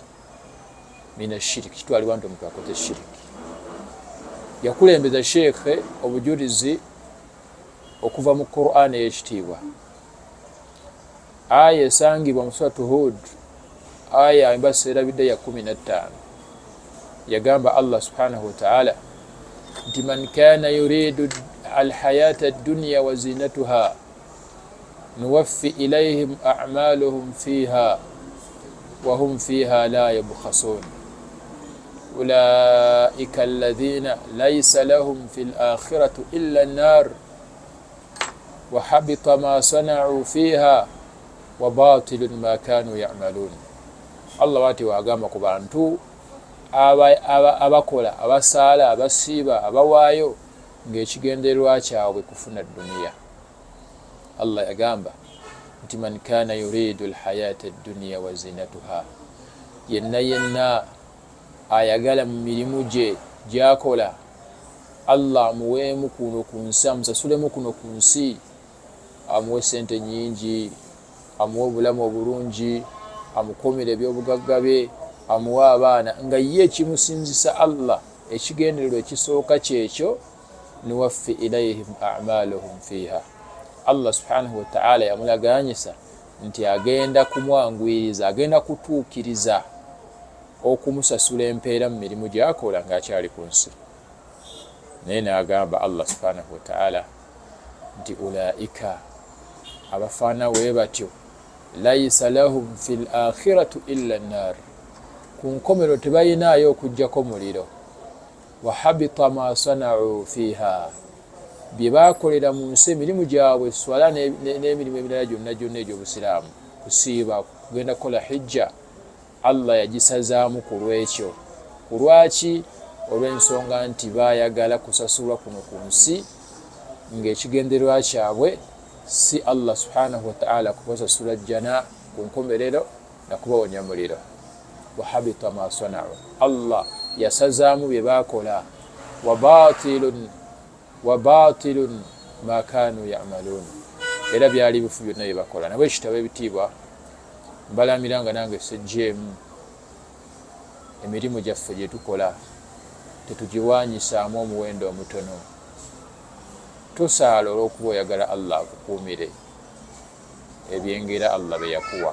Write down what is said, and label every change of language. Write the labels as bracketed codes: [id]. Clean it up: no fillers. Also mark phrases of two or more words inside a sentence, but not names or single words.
[ar] Min ashiriki, [lg] kitwalibwa nti omuntu akoze shiriki. Yakulembeza sheekhe obujulizi okuva mu Qur'an ey'ekitiibwa, aya esangibwa mu suratu Hud, aya embasa erabidde ya 15. [ar] Yagamba الله سبحانه وتعالى nti من كان يريد الحياة الدنيا وزينتها نوف إليهم أعمالهم فيها وهم فيها لا يبخسون أولئك الذين ليس لهم في الآخرة إلا النار وحبط ما صنعوا فيها وباطل ما كانوا يعملون. [lg] Allah wati wagamba ku bantu abakola, abasaala, abasiiba, abawaayo ng'ekigendererwa kyabwe kufuna duniya. [ar] Allah [lg] yagamba nti [ar] من كان يريد الحياة الدنيا وزينتها, yenna [lg] ayagala mu mirimu gye gy'akola Allah amuweemu kuno ku nsi, amusasulemu kuno ku nsi, amuwe sente nyingi, amuwa obulamu obulungi, amukuumira ebyobugagga bye, amuwa abaana, nga ye ekimusinzisa Allah ekigendererwa ekisooka kyekyo [ar] نوف إليهم أعمالهم فيها. Allah subhanahu wa ta'ala [lg] yamulaganyisa nti agenda kumwanguyiriza, agenda kutuukiriza okumusasula empeera mu mirimu gyakola ng'akyali ku nsi. Naye n'agamba [ar] Allah subhanahu wa ta'ala [lg] nti ulaika, abafaana bwe batyo, [ar] ليس لهم في الآخرة إلا النار, [lg] ku nkomero tebayinaayo okuggyako muliro. [ar] وحبط ما صنعوا فيها, [lg] bye baakolera mu nsi emirimu gyabwe, swala n'emirimu emirala gyonna egy'obusiraamu, kusiiba, kugenda kukola hijja, Allah yagisazaamu ku lwekyo. Ku lwaki? Olw'ensonga nti baayagala kusasulwa kuno ku nsi, ng'ekigendererwa kyabwe si [ar] Allah subhanahu wa ta'ala [lg] kubasasula jjana ku nkomerero na kubawonya muliro. [ar] وحبط ما صنعوا, [lg] Allah yasazaamu bye baakola. [ar] وباطل ما كانوا يعملون, [lg] era byali bifu byonna bye bakola. Nabwe ekitabo ebitiibwa, mbalamira nga nange sejjeemu emirimu gyaffe gye tukola tetugiwanyisaamu omuwendo omutono. Tosaala olw'okuba oyagala Allah akukuumire ebyengera Allah bye yakuwa.